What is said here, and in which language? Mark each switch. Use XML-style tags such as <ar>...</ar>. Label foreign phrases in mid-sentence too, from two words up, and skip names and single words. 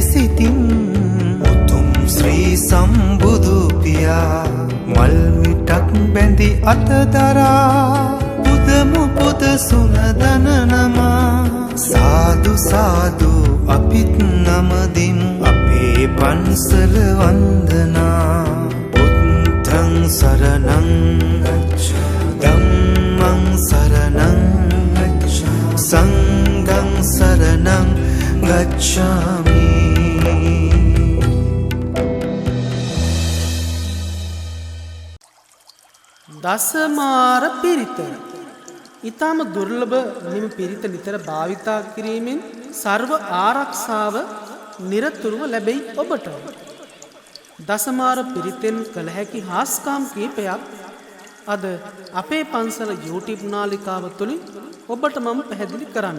<si>සිතින් උතුම් ශ්‍රී සම්බුදු පියා මල් මිටක් බැඳි අතදරා පුදමු පුද සුනදන නමා සාදු සාදු අපිත් නමදිමු අපේ පන්සල වන්දනා</si> <pi>බුද්ධං සරණං ධම්මං සරණං සංඝං සරණං ගච්ඡාමි.</pi> <si>දසමාර පිරිත ඊටම දුර්ලභ මෙම පිරිත නිතර භාවිතා කිරීමෙන් ਸਰව ආරක්ෂාව නිරතුරුව ලැබෙයි ඔබට. දසමාර පිරිතෙන් කළ හැකි හාස්කාම් කීපයක් අද අපේ පන්සල YouTube නාලිකාව තුලින් ඔබට මම පැහැදිලි කරන්න.</si>